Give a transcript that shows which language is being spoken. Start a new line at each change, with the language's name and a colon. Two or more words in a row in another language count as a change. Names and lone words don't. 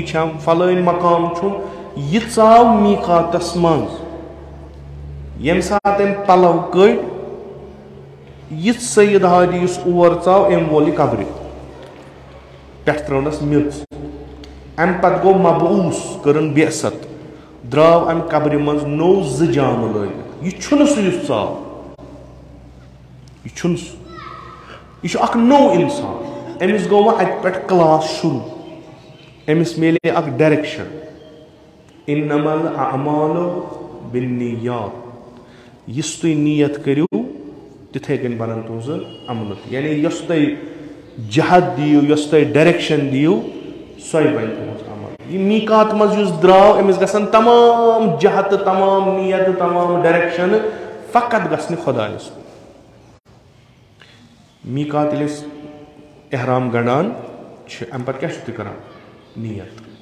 Kashmiri: چھم فلٲنۍ مقام چھُم یہِ ژاو میٖقاتس منٛز ییٚمہِ ساتہٕ أمۍ پلو کٔڑۍ یِژھ سید ہادی یُس اور ژاو أمۍ وول یہِ قبرِ پٮ۪ٹھٕ ترٲونس میٚژ امہِ پتہٕ گوٚو مبعوٗث کٔرٕن بعثت درٛاو امہِ قبرِ منٛز نوٚو 2 جامہٕ لٲگِتھ یہِ چھُنہٕ سُہ یُس ژاو یہِ چھُنہٕ سُہ یہِ چھُ اکھ نوٚو انسان أمِس گوٚو وۄنۍ اتہِ پٮ۪ٹھ کلاس شروٗع أمِس میلے اکھ ڈایریکشن
Arabic: اِنما الاعمال بالنیات
Kashmiri: یُس تُہۍ نیت کٔرِو تِتھے کٔنۍ بنن تُہنٛزٕ عملہٕ تہِ یعنی یۄس تۄہہِ جہد دِیِو یۄس تۄہہِ ڈایریکشن دِیِو سۄے بنہِ تُہنٛز عمل یہِ میٖقات منٛز یُس درٛاو أمِس گژھن تمام جہد تہٕ تمام نیت تہٕ تمام ڈایریکشنہٕ فقط گژھنہِ خۄدایس کُن میٖقات ییٚلہِ أسۍ احرام گنٛڈان ام پتہ کیا چھُ کران نیت